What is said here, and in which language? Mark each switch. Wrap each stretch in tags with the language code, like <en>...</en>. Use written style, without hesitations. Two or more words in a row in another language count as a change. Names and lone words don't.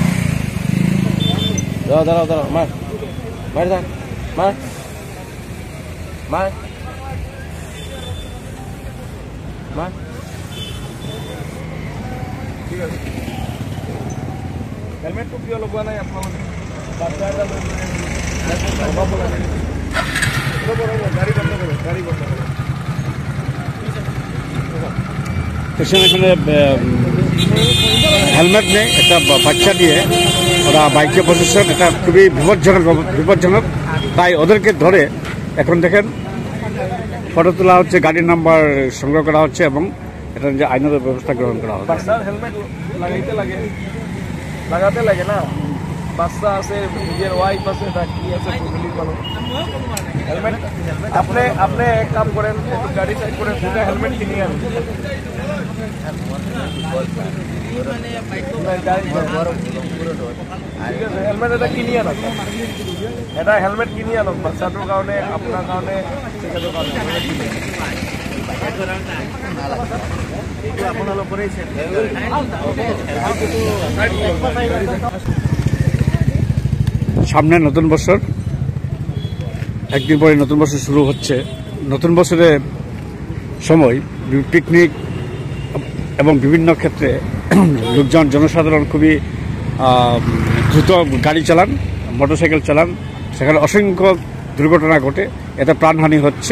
<as>ধৰ মাৰ, মাৰি থাক, মাৰ মাৰ মাৰ। ঠিক আছে। হেলমেটটো কিয় লগোৱা নাই আপোনালোকে? বাচ্চা এটা লৈ গাড়ী বন্ধ কৰক, গাড়ী বন্ধ কৰক।</as> <bn>এখানে হেলমেট নেই, একটা বাচ্চা দিয়ে ওরা বাইকে বসেছেন। এটা খুবই বিপজ্জনক। তাই ওদেরকে ধরে এখন দেখেন ফটো তোলা হচ্ছে, গাড়ির নাম্বার সংগ্রহ করা হচ্ছে এবং এটা যে আইনত ব্যবস্থা গ্রহণ করা হবে। বাচ্চার হেলমেট লাগাতে লাগে না, বাচ্চা আছে, নিজের ওয়াইফ আছে, কি আছে, ফ্যামিলির মানুষ। হেলমেট আপনি এক কাম করেন, একটু গাড়ি সাইড করে 2টা হেলমেট কিনে আনুন।</bn> <as>ঠিক আছে, হেলমেট এটা কিনি আনক, এটা হেলমেট কিনি আনক বাচ্চাটোৰ কাৰণে, আপোনাৰ কাৰণে, তেখেতৰ কাৰণে।</as> <bn>সামনে নতুন বছর, একদিন পরে নতুন বছর শুরু হচ্ছে। নতুন বছরের সময় পিকনিক এবং বিভিন্ন ক্ষেত্রে লোকজন, জনসাধারণ খুবই দ্রুত গাড়ি চালান, মোটরসাইকেল চালান, সেখানে অসংখ্য দুর্ঘটনা ঘটে, এতে প্রাণহানি হচ্ছে।</bn>